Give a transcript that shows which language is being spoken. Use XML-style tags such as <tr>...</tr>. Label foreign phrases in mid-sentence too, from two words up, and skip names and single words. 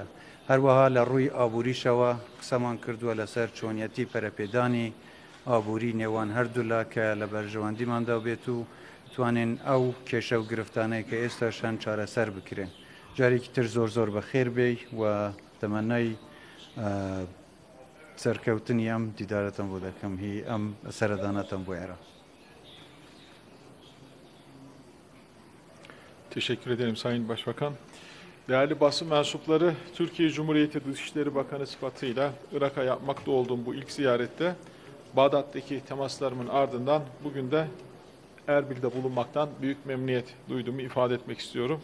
<ckb>هەروەها لە ڕووی ئابووریشەوە قسەمان کردووە لەسەر چۆنیەتی پەرەپێدانی ئابووری نێوان هەردوولا کە لە بەرژەوەندیماندا بێت و توانین ئەو کێشە و گرفتانەی کە ئێستا شان چارەسەر بکرێن. جارێکی تر زۆر بەخێر بێ و تەمەنای سەرکەوتنی ئەم دیدارەتم بۆ دەکەم هی ئەم سەردانەتم bô Era.</ckb> <tr>Teşekkür ederim Sayın Başbakan. Değerli basın mensupları, Türkiye Cumhuriyeti Dışişleri Bakanı sıfatıyla Irak'a yapmakta olduğum bu ilk ziyarette Bağdat'taki temaslarımın ardından bugün de Erbil'de bulunmaktan büyük memnuniyet duyduğumu ifade etmek istiyorum.</tr>